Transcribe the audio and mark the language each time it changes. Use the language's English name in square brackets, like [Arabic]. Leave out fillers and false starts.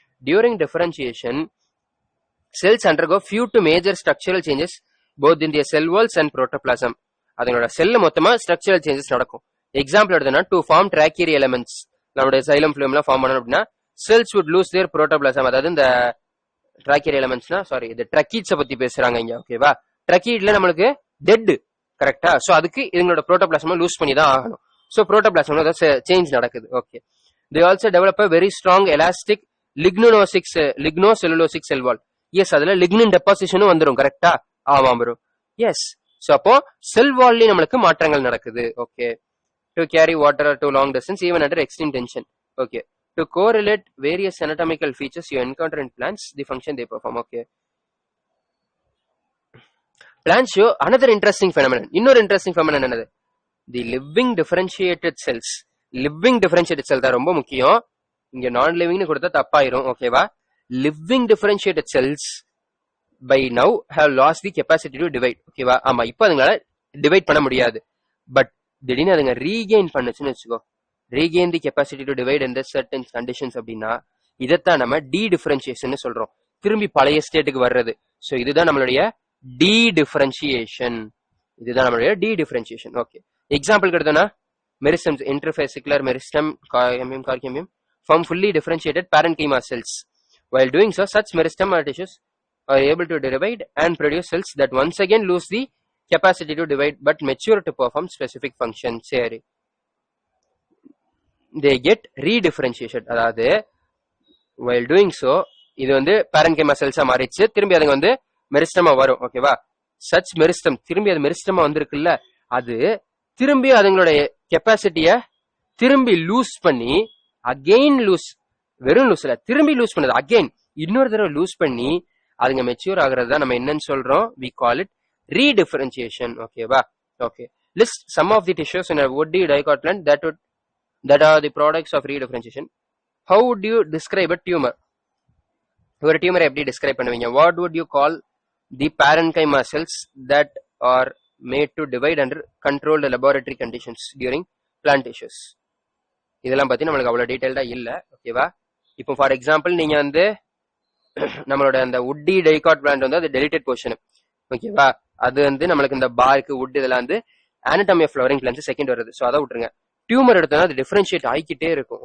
[English] During differentiation, cells undergo few to major structural changes both in their cell walls and protoplasm. [Tamil] அதனோட செல்ல மொத்தமா structural changes நடக்கும். Example எடுத்தோம்னா, to form ட்ராக்கியரி elements, நம்மளுடைய xylem ஃபிலிம்ல form பண்ணணும் அப்படின்னா [English] Cells would lose their protoplasm. [Tamil] அதாவது இந்த ட்ராக்கியரி எலிமெண்ட்ஸ்னா, இந்த ட்ரக்கீட்ஸை பத்தி பேசுறாங்க இங்க. ஓகேவா, ட்ரக்கீட்ல நம்மளுக்கு டெட், கரெக்டா? சோ அதுக்கு இதனோட புரோட்டோபிளாசம் லூஸ் பண்ணி தான் ஆகணும். சோ புரோட்டோபிளாசம் சேஞ்ச் நடக்குது. [English] Okay, they also develop a very strong elastic lignocellulosic cell wall. [Tamil] S, அதுல லிக்னின் டெபாசிஷனும் வந்துரும். கரெக்டா? ஆமா ப்ரோ, எஸ். சோ அப்போ செல் வால்லயும் நம்மளுக்கு மாற்றங்கள் நடக்குது. [English] Okay, to carry water to long distance even under extreme tension. Okay, to correlate various anatomical features you encounter in plants, the function they perform. Okay, plants show another interesting phenomenon. [Tamil] இன்னொரு interesting phenomenon என்னது, தி living differentiated cells. Living differentiated செல் தான் ரொம்ப முக்கியம். இங்க நான் லிவிங்னு கொடுத்தா தப்பாயிரும். ஓகேவா, living differentiated cells [English] by now have lost the capacity to divide. [Tamil] ஓகேவா? ஆமா, இப்போ அதுங்களால டிவைட் பண்ண முடியாது. பட் திடீர்னு அதுங்க ரீகெயின் பண்ணுச்சுன்னு வச்சுக்கோ, [English] regain the capacity to divide [Tamil] இந்த சர்டன் கண்டிஷன்ஸ் அப்படின்னா இதைத்தான் நம்ம டி டிஃபரன்சியேஷன் சொல்றோம். திரும்பி பழைய ஸ்டேட்டுக்கு வர்றது. ஸோ இதுதான் நம்மளுடைய டி டிஃபரன்சியேஷன். இதுதான் நம்மளுடைய டி டிஃபரன்சியேஷன். ஓகே, எக்ஸாம்பிள் எடுத்தோம்னா meristems இன்டர்ஃபேசிகுலர் meristem கார்கேமியம் கார்கேமியம் [English] form fully differentiated parenchyma cells. While doing so, such meristem tissues are able to divide and produce cells that once again lose the capacity to divide but mature to perform specific functions. They get redifferentiated. [Tamil] அதாவது [English] while doing so, [Tamil] இது வந்து parenchyma cells மாறிச்சு, திரும்பி அதுங்க வந்து மெரிஸ்டமா வரும். ஓகேவா? Such meristem திரும்பி அது மெரிஸ்டமா வந்திருக்குல்ல, அது திரும்பி அதுங்களுடைய கெப்பாசிட்டிய திரும்பி லூஸ் பண்ணி அகெயின் லூஸ், வெறும் லூஸ் இல்ல, திரும்பி லூஸ் பண்ணது அகெயின் இன்னொரு தடவை லூஸ் பண்ணி அதுங்க மெச்சூர் ஆகுறது தான் நம்ம என்னன்னு சொல்றோம், [English] we call it redifferentiation. [Tamil] ஓகேவா? [English] Okay, list some of the tissues in a woody dicot plant that are the products of redifferentiation. How would you describe a tumor? [Tamil] ஒரு டியூமரை எப்படி டிஸ்கிரைப் பண்ணுவீங்க? [English] What would you call the parenchyma cells that are made to divide under controlled laboratory conditions during plant tissues? [Tamil] இதெல்லாம் பத்தி நம்மளுக்கு அவ்வளவு டீடைல்டா இல்ல. ஓகேவா? இப்போ ஃபார் எக்ஸாம்பிள் நீங்க வந்து நம்மளோட அந்த உட்டி டைகாட் பிளான்ட் வந்து அது டெலிட்டட் போர்ஷன். ஓகேவா? அது வந்து நம்மளுக்கு இந்த பார்க் வுட் இதெல்லாம் வந்து anatomy of flowering plants second வருது. ஸோ அதை விட்டுருங்க. டியூமர் எடுத்தோம்னா அது டிஃபரன்ஷியேட் ஆகிக்கிட்டே இருக்கும்.